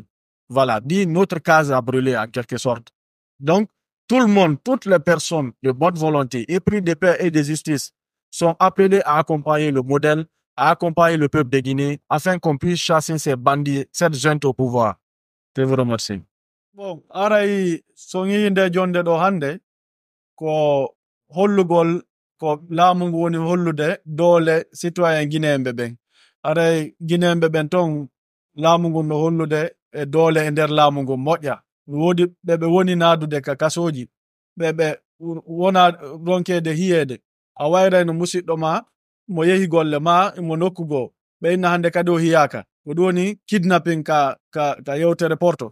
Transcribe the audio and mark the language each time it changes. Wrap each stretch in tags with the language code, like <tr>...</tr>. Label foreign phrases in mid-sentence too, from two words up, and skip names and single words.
<fr>Voilà, dis notre case a brûlé en quelque sorte. Donc, tout le monde, toutes les personnes de bonne volonté, épris de paix et de justice, sont appelés à accompagner le modèle, à accompagner le peuple de Guinée, afin qu'on puisse chasser ces bandits, cette junte au pouvoir. Je vous remercie. Bon,</fr> <ff>aray songi nde jonde do hande ko hollugol ko laamu ngu woni hollude doole</ff> <fr>citoyen guinéen</fr> <ff>ɓen. Aray guinéen ɓen ton laamu ngu no hollude e doole e nder laamu ngu moƴƴa. Woodi ɓe woni naadude ka kasoji ɓe wona ronkede hiyede a wayrayno musidɗo ma mo yehi golle ma mo nokkugo ɓe inna hande kadi o hiyaka ko ɗum woni kidnapping ka yewtere porto.</ff>